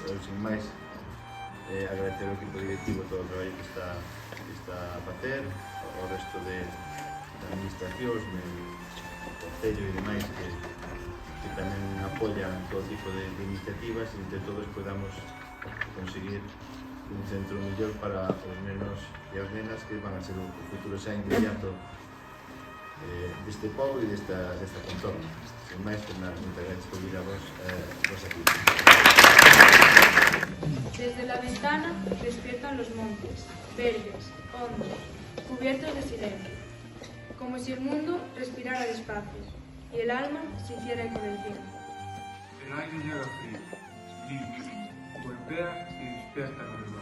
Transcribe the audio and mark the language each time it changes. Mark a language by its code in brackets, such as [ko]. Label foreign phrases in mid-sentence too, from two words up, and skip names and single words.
[gl] Eu, sin máis, agradecer ao equipo directivo todo o traballo que está a facer, ao resto de administracións, do Concello e demais que tamén apoian todo tipo de iniciativas, e entre todos podamos conseguir un centro mellor para os nenos e as nenas que van a ser o futuro xa inmediato deste pobo e desta contorno. Sin máis, moitas gracias por vir a vos aquí. [es] Desde la ventana despiertan los montes, verdes, hondos, cubiertos de silencio, como si el mundo respirara despacio y el alma se hiciera eco del cielo. El aire llega frío, limpio, golpea y despierta el reloj.